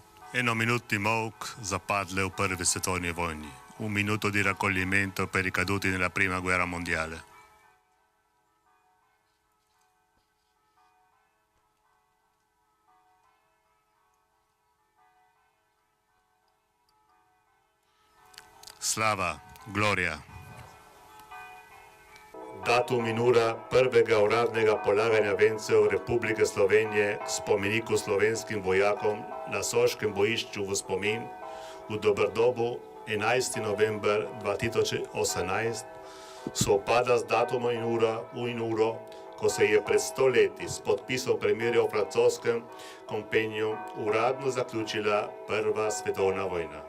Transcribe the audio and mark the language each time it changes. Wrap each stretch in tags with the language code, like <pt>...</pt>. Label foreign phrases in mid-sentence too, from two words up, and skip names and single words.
<sl>Eno minuti molk zapadle v prvi svetovni vojni.</sl> <it>Un minuto di raccoglimento per i caduti nella prima guerra mondiale.</it> <sl>Slava, gloria. Datum in ura prvega uradnega polaganja vencev Republike Slovenije k spomeniku slovenskim vojakom na Soškem bojišču v spomin v Doberdobu 11. november 2018 sovpada z datumom in uro, ko se je pred 100 leti s podpisom premirja v francoskem kompeniju uradno zaključila Prva svetovna vojna.</sl>